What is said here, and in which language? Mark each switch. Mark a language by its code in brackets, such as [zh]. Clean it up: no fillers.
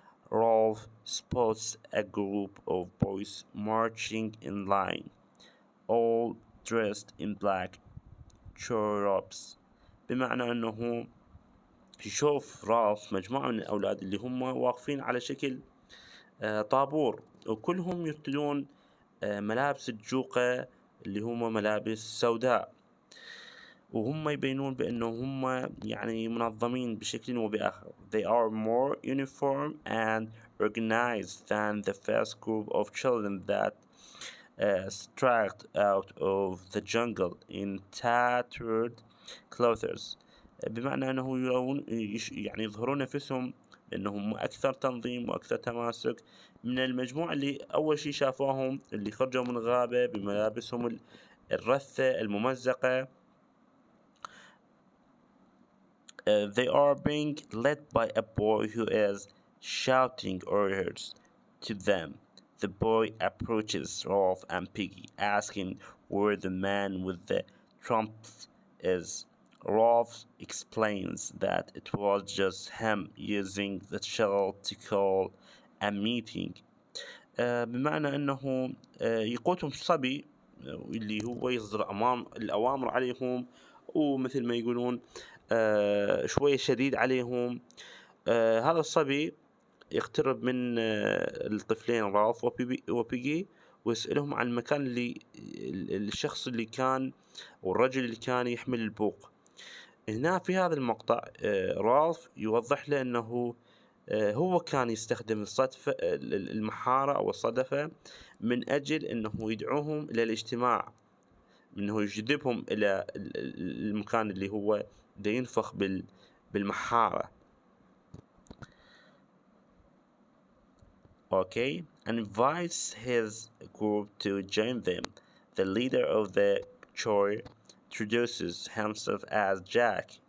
[en] Rolf spots a group of boys marching in line, all dressed in black robes. [ar] بمعنى أنه يشوف رالف مجموعة من الأولاد اللي هم واقفين على شكل طابور، وكلهم يرتدون ملابس الجوقة اللي هم ملابس سوداء، وهم يبينون بأنه هم يعني منظمين بشكل وبآخر. [en] They are more uniform and organized than the first group of children that straggled out of the jungle in tattered clothes. [ar] بمعنى أنه يعني يظهرون نفسهم أنهم أكثر تنظيم وأكثر تماسك من المجموعة اللي أول شي شافوهم اللي خرجوا من الغابة بملابسهم الرثة الممزقة. [en] They are being led by a boy who is shouting orders to them. The boy approaches Rolf and Piggy, asking where the man with the trumpet is. Rolf explains that it was just him using the shell to call a meeting. [ar] بمعنى أنه يقودهم صبي اللي هو يصدر الأوامر عليهم، ومثل ما يقولون شوية شديد عليهم. هذا الصبي يقترب من الطفلين رالف وبيجي ويسألهم عن المكان اللي الشخص اللي كان والرجل اللي كان يحمل البوق. هنا في هذا المقطع رالف يوضح له أنه هو كان يستخدم المحارة أو الصدفة من أجل أنه يدعوهم إلى الاجتماع، أنه يجذبهم إلى المكان اللي هو دا ينفخ بالمحارة. [en] Okay, and invites his group to join them. The leader of the choir introduces himself as Jack.